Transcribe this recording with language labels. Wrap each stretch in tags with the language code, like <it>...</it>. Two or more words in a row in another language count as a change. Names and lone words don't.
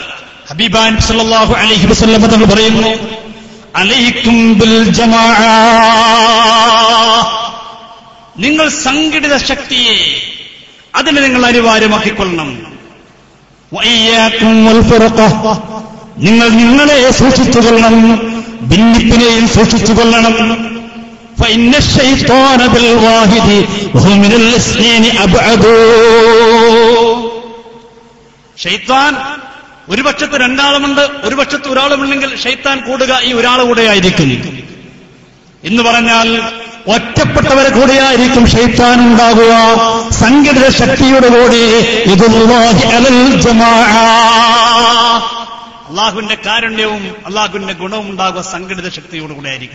<ml>ഹബീബാൻ</ml> <ar>صلى الله عليه وسلم</ar> <ml>തങ്ങൾ പറയുന്നു,</ml> <ar>عليكم بالجماعة,</ar> <ml>നിങ്ങൾ സംഘടിത ശക്തിയെ അതിനെ നിങ്ങൾ അനിവാര്യമാക്കിക്കൊള്ളണം.</ml> <ar>وإياكم والفرقة,</ar> <ml>നിങ്ങൾ നിങ്ങളെ സൂക്ഷിച്ചുകൊള്ളണം, ഭിന്നിപ്പിനെയും സൂക്ഷിച്ചുകൊള്ളണം.</ml> <ar>فإن الشيطان بالواحد وهو من الاثنين أبعد.</ar> <ml>ഷൈത്താൻ ഒരു പക്ഷത്ത് രണ്ടാളുമുണ്ട്, ഒരു പക്ഷത്ത് ഒരാളുമുണ്ടെങ്കിൽ ഷൈത്താൻ കൂടുക ഈ ഒരാൾ കൂടെയായിരിക്കും എന്ന് പറഞ്ഞാൽ ഒറ്റപ്പെട്ടവരെ കൂടെയായിരിക്കും ഷൈത്താൻ ഉണ്ടാകുക. സംഘടിത ശക്തിയുടെ കൂടെ</ml> <ar>يد الله على الجماعة,</ar> <ml>അള്ളാഹുവിന്റെ കാരുണ്യവും അള്ളാഹുവിന്റെ ഗുണവും ഉണ്ടാകുക സംഘടിത ശക്തിയോടുകൂടെ ആയിരിക്കും.</ml>